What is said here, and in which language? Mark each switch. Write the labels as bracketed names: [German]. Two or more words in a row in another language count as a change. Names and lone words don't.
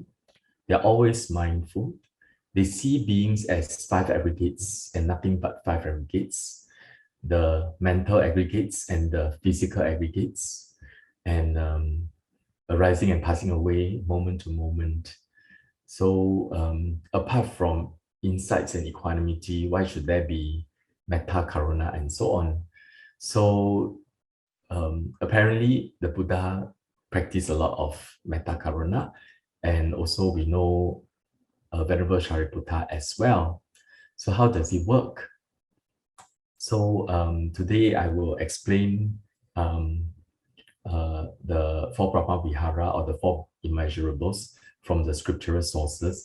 [English] They are always mindful. They see beings as five aggregates and nothing but five aggregates, the mental aggregates and the physical aggregates, and arising and passing away moment to moment. So apart from insights and equanimity, why should there be [Pali] metta, karuna, [English] and so on? So apparently the Buddha practiced a lot of [Pali] metta, karuna, [English] and also we know Venerable Sariputta as well. So how does it work? So today I will explain the four [Pali] Brahma Vihara [English] or the four immeasurables from the scriptural sources.